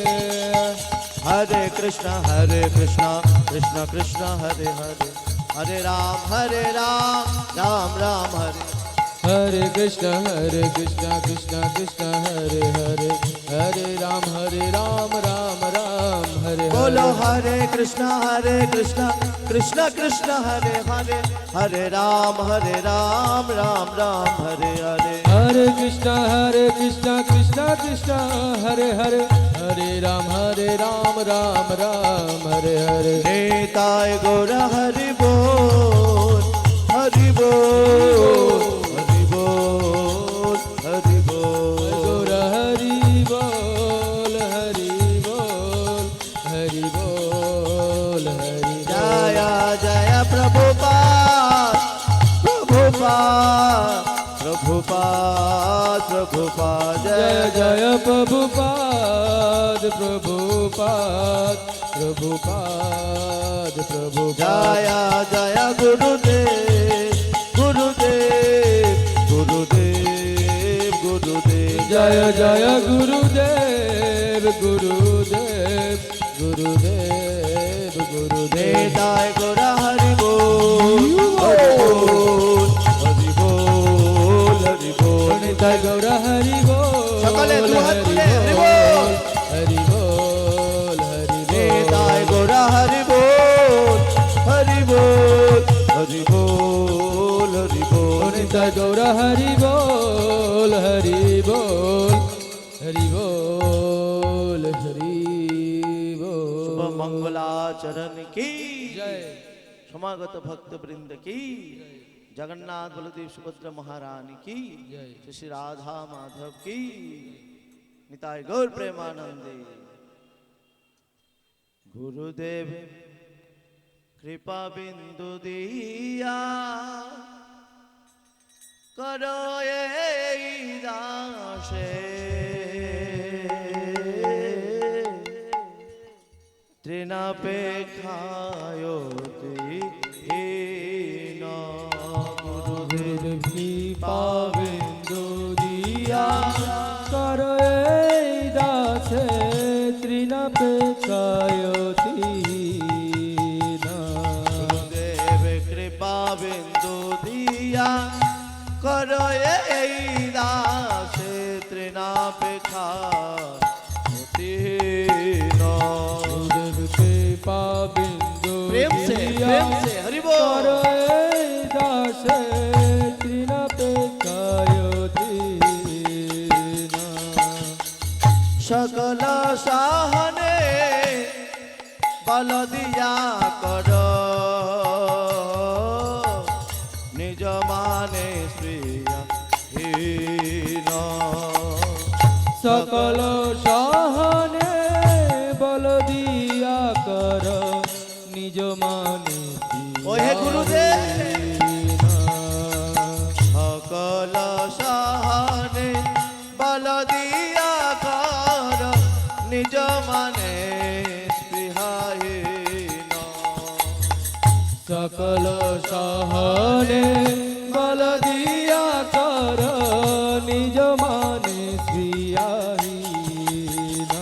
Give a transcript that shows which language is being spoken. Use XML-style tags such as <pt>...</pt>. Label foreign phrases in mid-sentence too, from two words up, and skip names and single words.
<bn>হরে কৃষ্ণ কৃষ্ণ কৃষ্ণ হরে হরে, হরে রাম রাম রাম হরে। হরে কৃষ্ণ কৃষ্ণ কৃষ্ণ হরে হরে, হরে রাম রাম হরে</bn> <hi>बोलो</hi> <bn>হরে।</bn> <hi>हरे कृष्णा कृष्ण कृष्ण हरे हरे, हरे राम राम राम हरे हरे। हरे कृष्ण कृष्ण कृष्ण हरे हरे, हरे राम राम हरे हरे। नेताय गौर हरि बोल, हरि बोल, हरि बोल, हरि बोल। गौर हरि बोल, हरि बोल, हरि बोल, हरि जय जय प्रभुपाद प्रभुपाद प्रभुपाद प्रभुपाद। जय जय प्रभुपाद प्रभुपाद प्रभुपाद प्रभुपाद। जय जय गुरुदेव गुरुदेव गुरुदेव गुरुदेव। जय जय गुरुदेव गुरुदेव गुरुदेव गुरुदेव। नेताय गौर हरि बोल, हरि बोल, हरि बोल, हरि बोल। निताय गौर हरि बोल,</hi> <bn>সকলে দুহাত</bn> <hi>हरि</hi> <bn>তুলে হরি বল।</bn> <hi>हरि बोल, हरि नेताय बोल। गौर हरि बोल, हरि बोल, हरि बोल, हरि बोल। निताय गौर हरि बोल, हरि बोल, हरि बोल, हरि शुभ बोल। मंगलाचरण की जय। समागत भक्त वृंद की, जगन्नाथ बलदेव सुभद्रा महारानी की जय। श्री राधा माधव की। निताय गौर प्रेमानंदे।</hi> <bn>গুরুদেব কৃপা বিন্দু দিয়া করো এই দাসে, তৃণাপেক্ষায়তি হীন। গুরুদেব পাবিন্দু দিয়া করে দাসে তৃণাপেক্ষায়তি না। গুরুদেব কৃপা বিন্দু দিয়া করো এই দাসে তৃণাপেক্ষায়তি হীন। গুরুদেব কৃপা বিন্দু</bn> <hi>प्रेम से हरि बोल।</hi> <bn>করে দাসে তৃণাপেক্ষায়তি না। সকল সাহনে বল দিয়া কর, নিজ মানে শ্রিয়া হীন। সকল সহনে বল দিয়া কর, নিজ মানে ওহে গুরুদেব। दीना। সকল সাহনে বল দিয়া কর, নিজ মানে সহনে বল দিয়া কর নিজ মানে শ্রিয়াহীনা</bn>